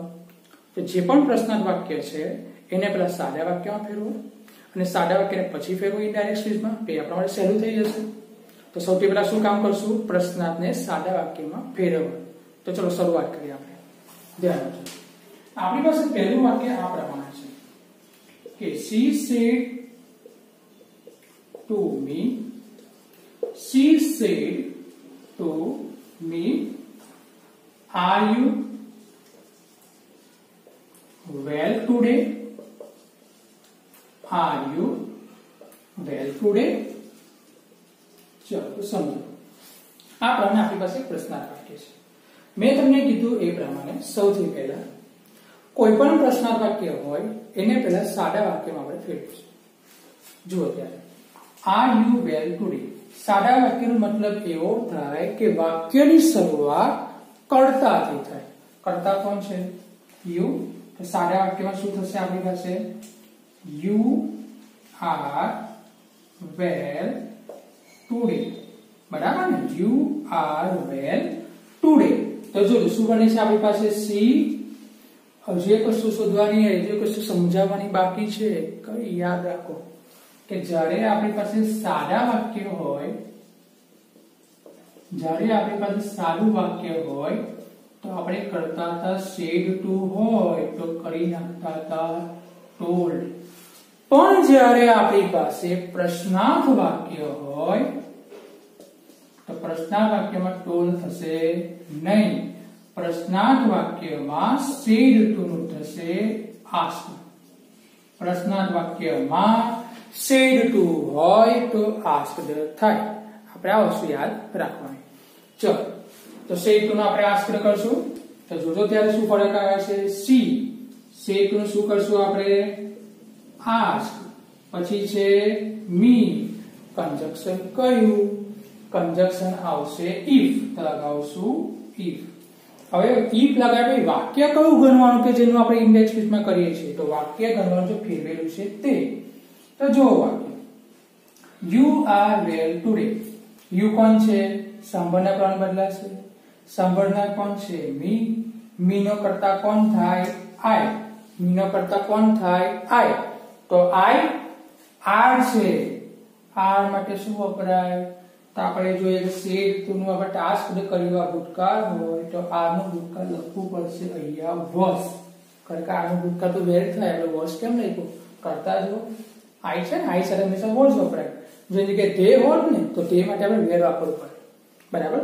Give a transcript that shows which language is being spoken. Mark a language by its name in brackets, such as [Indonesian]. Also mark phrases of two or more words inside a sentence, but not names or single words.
[Gujarati] તો જે પણ પ્રશ્નાર્થ વાક્ય છે એને પહેલા સાદા વાક્યમાં ફેરવો અને સાદા વાક્યને પછી ફેરવો [English] indirect speechમાં. [Gujarati] તો એ આપણા માટે સહેલું થઈ જશે. તો સૌથી પહેલા શું કામ કરશું? પ્રશ્નાર્થને સાદા વાક્યમાં ફેરવવા. તો ચલો શરૂઆત કરીએ આપણે. ધ્યાન આપજો. આપણી પાસે પહેલું વાક્ય આ પ્રમાણે છે કે [English] she said to me, she said to me, are you well today? Are you well today? [Gujarati] ચલો સમજો. આ પ્રમાણે આપણી પાસે પ્રશ્નાર્થ વાક્ય છે. મેં તમને કીધું એ પ્રમાણે સૌથી પહેલા કોઈ પણ પ્રશ્નાર્થ વાક્ય હોય એને પહેલા સાદા વાક્યમાં આપણે ફેરવીશું. જુઓ ત્યારે [English] are you well today. [Gujarati] સાદા વાક્યનો મતલબ એવો થાય કે વાક્યની શરૂઆત કર્તાથી થાય. કર્તા કોણ છે? you. તો સાદા વાક્યમાં શું થશે આપણી પાસે? [English] you are well today. [Gujarati] બરાબર ને? [English] you are well today. [Gujarati] તો જો શું બને છે આપણી પાસે? સી. જે કશું શોધવાની હોય, જે કશું સમજાવવાની બાકી છે, કઈ યાદ રાખો કે જ્યારે આપણી પાસે સાદા વાક્ય હોય, જ્યારે આપણી પાસે સાદું વાક્ય હોય તો આપણે કરતા હતા [English] said to, [Gujarati] હોય તો કરી નાખતા હતા told. પણ જ્યારે આપણી પાસે પ્રશ્નાર્થ વાક્ય હોય તો પ્રશ્નાર્થ વાક્યમાં told થશે નહીં. પ્રશ્નાર્થ વાક્યમાં [English] said to [Gujarati] નું થશે asked. પ્રશ્નાર્થ વાક્યમાં [English] said to [Gujarati] હોય તો asked થાય. આપણે આ વસ્તુ યાદ રાખવાની. ચલો, તો [English] said to [Gujarati] નો આપણે asked કરશું. તો જોજો ત્યારે શું ફરક આવે છે? સી. [English] said to [Gujarati] નું શું કરશું આપણે? ask. પછી છે me. કન્જક્શન કયું? કન્જક્શન આવશે if. તો લગાવશું if. હવે if લગાવી વાક્ય કયું ગણવાનું કે જેનું આપણે [English] index speechમાં [Gujarati] કરીએ છીએ? તો વાક્ય ગણવાનું જો ફેરવેલું છે તે. તો જો વાક્ય [English] you are well today. [Gujarati] you કોણ છે? સાંભળનાર પ્રમાણ બદલાશે. સાંભળનાર કોણ છે? me. me નો કરતા કોણ થાય? I. me નો કરતા કોણ થાય? I. તો [English] I are [Gujarati] છે. are માટે શું વપરાય? તો આપણે જોઈએ કે [English] said to [Gujarati] નું આપણે ટાસ્ક કર્યું આ ભૂતકાળ હોય તો આર નું ભૂતકાળ લખવું પડશે અહીંયા was. કારણ કે આર નું ભૂતકાળ તો વેર થાય એટલે was કેમ લખ્યું? કરતા જો આઈ છે ને, આઈ સાથે હંમેશા was વપરાય. જો જગ્યાએ ધે હોત ને તો ધે માટે આપણે વેર વાપરવું પડે, બરાબર.